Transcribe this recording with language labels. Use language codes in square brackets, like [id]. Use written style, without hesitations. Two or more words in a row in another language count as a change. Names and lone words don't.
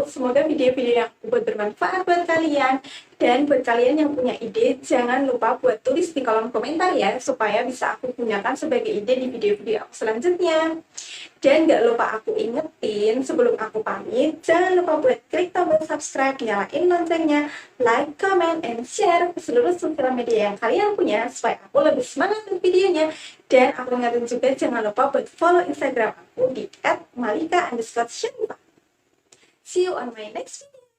[id] Semoga video-video yang aku buat bermanfaat buat kalian. Dan buat kalian yang punya ide, jangan lupa buat tulis di kolom komentar ya, supaya bisa aku gunakan sebagai ide di video-video aku selanjutnya. Dan gak lupa aku ingetin sebelum aku pamit, jangan lupa buat klik tombol subscribe, nyalain loncengnya, [en] like, comment, and share [id] ke seluruh sosial media yang kalian punya supaya aku lebih semangat untuk videonya. Dan aku ingetin juga jangan lupa buat follow Instagram aku di @malika_shanfa. [en] See you on my next video.